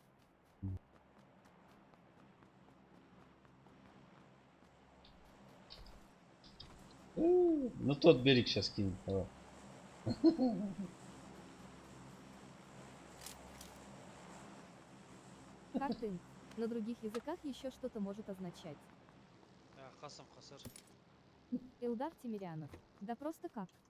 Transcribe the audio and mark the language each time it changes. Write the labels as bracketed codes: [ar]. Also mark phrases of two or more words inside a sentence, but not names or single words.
[ru] Ну тот берег сейчас кинет. Давай. Хартинг. На других языках еще что-то может означать. Хасам Хасар. Илдар Тимирянов. Да просто как?